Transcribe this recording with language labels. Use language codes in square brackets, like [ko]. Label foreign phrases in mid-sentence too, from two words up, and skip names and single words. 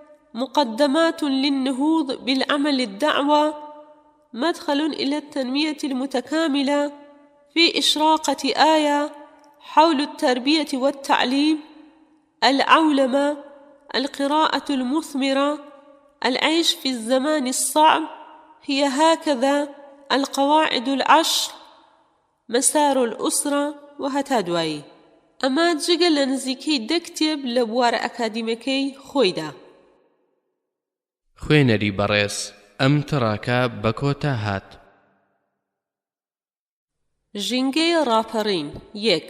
[ar] مقدمات للنهوض بالعمل الدعوة، مدخل إلى التنمية المتكاملة، في إشراقة آية حول التربية والتعليم، العولمة، القراءة المثمرة، العيش في الزمان الصعب، هي هكذا، القواعد العشر، مسار الأسرة وهتادوي. [ckb] ئەمە جگە لە نزیکەی 10 کتێب لە بوارە ئەکادیمەکەی خۆیدا. خوێنەری بەڕێز، ئەم تڕاکە بە کۆتا هات. ژینگەی ڕاپەڕین 1.